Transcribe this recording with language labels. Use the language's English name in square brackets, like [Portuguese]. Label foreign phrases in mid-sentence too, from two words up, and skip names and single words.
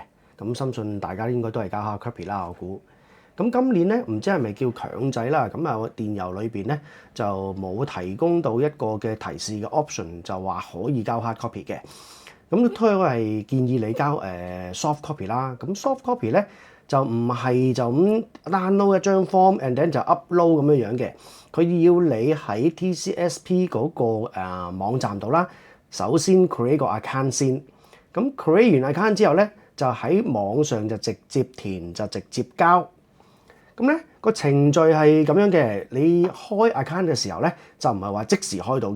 [Cantonese] 深信大家應該都係交 [English] hard copy [Cantonese] 啦，我估。今年咧唔知係咪叫強制啦，我電郵裏邊咧就冇提供到一個嘅提示嘅 option，就話可以交 [English] hard copy [Cantonese] 嘅。都係建議你交 [English] soft copy [Cantonese] 啦。 [English] soft copy [Cantonese] 咧就唔係就咁 download 一張 [English] form and then [Cantonese] 就 upload 咁樣嘅，佢要你喺 TCSP 嗰個網站度啦，首先 create 個 account 先。create 完 account 之後咧，就喺網上就直接填就直接交。個程序係咁樣嘅，你開 account 嘅時候咧，就唔係話即時開到嘅。